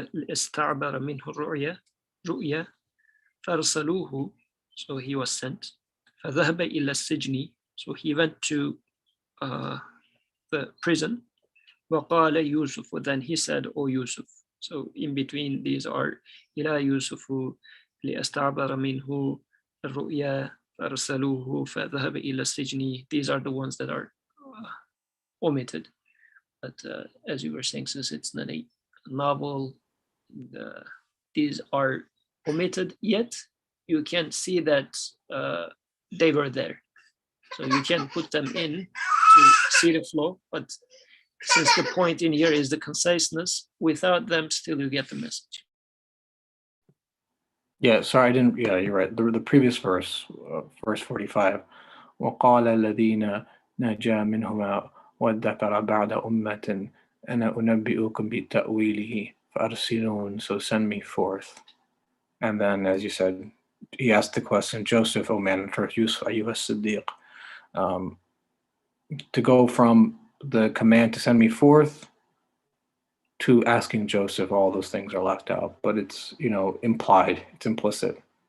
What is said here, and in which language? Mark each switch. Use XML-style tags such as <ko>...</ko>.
<ar>استعبر منه رؤيا فأرسلوه,</ar> <en>so he was sent.</en> <ar>فذهب إلى السجن,</ar> <en>so he went to the prison.</en> <ar>وقال يوسف,</ar> <en>then he said, O Yusuf. So in between these are</en> <ar>إلى يوسف لأستعبر منه الرؤيا فأرسلوه فذهب إلى السجن.</ar> <en>These are the ones that are omitted. But as you were saying, since it's not a novel, these are omitted, yet you can see that they were there. So you can put them in to see the flow, but since the point in here is the conciseness, without them still you get the message. Yeah, sorry, I didn't. Yeah, you're right. The previous verse, verse 45.</en> <ar>وقال الذين نجا منهما وادكر بعد أمة أنا أنبئكم بتأويله فأرسلون,</ar> <en>so send me forth. And then, as you said, he asked the question, Joseph, O man, Yusuf</en> <ar>أيها الصديق,</ar> <en>to go from the command to send me forth to asking Joseph, all those things are left out, but it's, implied, it's implicit.</en>